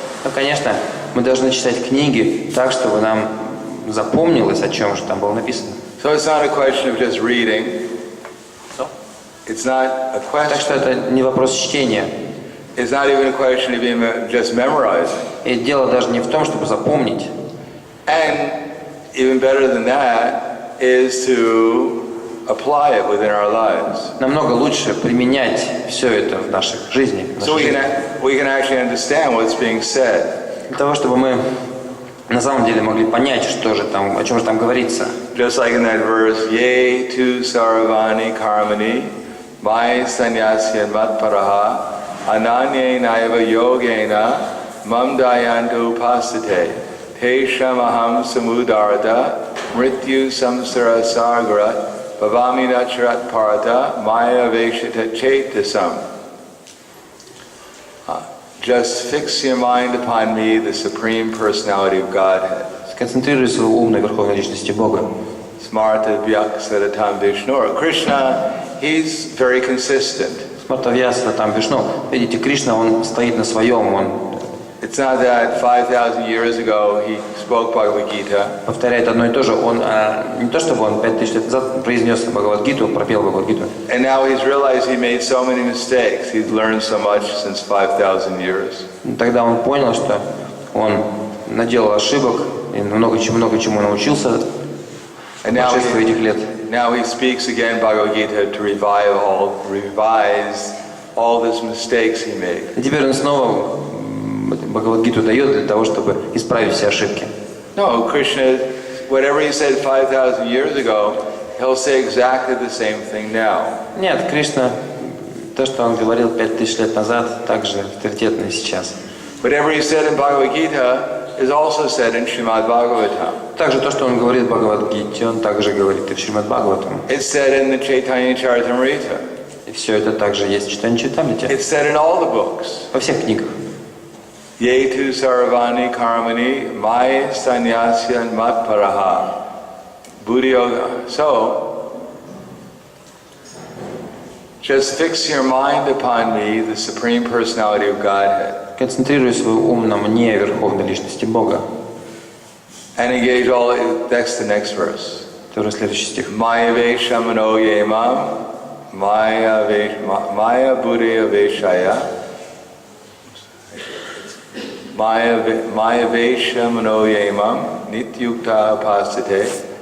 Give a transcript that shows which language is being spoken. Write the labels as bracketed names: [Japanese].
[Russian] Но, конечно, мы должны читать книги так, чтобы нам запомнилось, о чем же там было написано. [English] So it's not a question of just reading. It's not a [Russian] Так что [English] question. [Russian] это не вопрос чтения. [English] It's not even a question of even just memorizing. [Russian] И дело даже не в том, чтобы запомнить. [English] And even better than that is to apply it within our lives. [Russian] Намного лучше применять все это в наших жизни. в нашей [English] So [Russian] жизни. [English] we can actually understand what's being said. [Russian] Для того, чтобы мы на самом деле могли понять, что же там, о чем же там говорится. [Sanskrit] Just like in that verse, Ye tu sarvani karmani, mai sanyasya matparaha, ananye naiva yogena, mam dayantu pasate, te shamaham samudarta, mrityu samsara sagra, bhavami nacharat parata, maya veshita chetasam. [English] Just fix your mind upon me, the Supreme Personality of Godhead. [Russian] Сконцентрируй свой ум на Верховной Личности Бога. [Sanskrit] Smarta Vyaksaratam Vishnu. [English] Krishna, he's very consistent. [Sanskrit] Смартавьяса там Вишну. [Russian] Видите, Кришна, он стоит на своем, он [English] It's not that 5,000 years ago he spoke Bhagavad Gita, [Russian] повторяет одно и то же. Он не то, чтобы он 5000 лет назад произнес Бхагавад-гиту, пропел Бхагавад-гиту. [English] and now he's realized he made so many mistakes. He's learned so much since 5,000 years. [Russian] Тогда он понял, что он наделал ошибок и много чему научился в [English] And now [Russian] прошествии этих лет. [English] he speaks again Bhagavad Gita to revise all these mistakes he made. [Russian] И теперь он снова Бхагавад-гиту дает для того, чтобы исправить все ошибки. [English] No, Krishna, whatever he said 5,000 years ago, he'll say exactly the same thing now. [Russian] Нет, Кришна, то, что он говорил 5000 лет назад, также авторитетно и сейчас. [English] Whatever he said in Bhagavad Gita is also said in Srimad Bhagavatam. [Russian] Также то, что он говорит в Бхагавад-гите, он также говорит и в Шримад Бхагаватам. [English] It's said in the Chaitanya Charitamrita. [Russian] И все это также есть в Читании Чайтамрите. [English] It's said in all the books. [Russian] Во всех книгах. [Sanskrit] Ye tu sarvani karmani mai sanyasya matparaha buddhi yoga. [English] So, just fix your mind upon me, the Supreme Personality of Godhead. [Russian] Концентрируй свой ум на мне, Верховной Личности Бога. [English] And engage all, that's the next verse. [Russian] Тоже следующий стих. [Sanskrit] Maya veshamano yemam, maya buddhi veshaya, maya veshamano yemam, nityukta pastate.